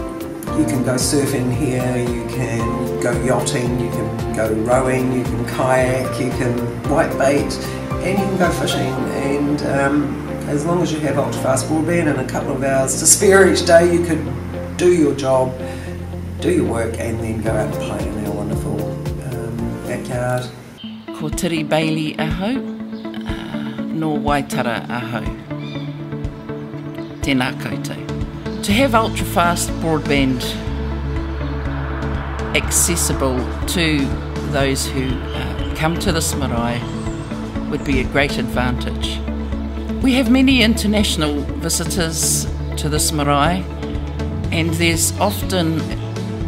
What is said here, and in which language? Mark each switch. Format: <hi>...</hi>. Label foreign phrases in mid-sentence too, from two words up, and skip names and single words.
<en>You can go surfing here, you can go yachting, you can go rowing, you can kayak, you can whitebait, and you can go fishing. And as long as you have ultra-fast broadband and a couple of hours to spare each day, you could do your job, do your work, and then go out and play in our wonderful backyard.</en> <mi>Ko TIRI Bailey ahau, no Waitara ahau. Tēnā koutou.</mi> <en>To have ultra-fast broadband accessible to those who come to this marae would be a great advantage. We have many international visitors to this marae, and there's often events</en>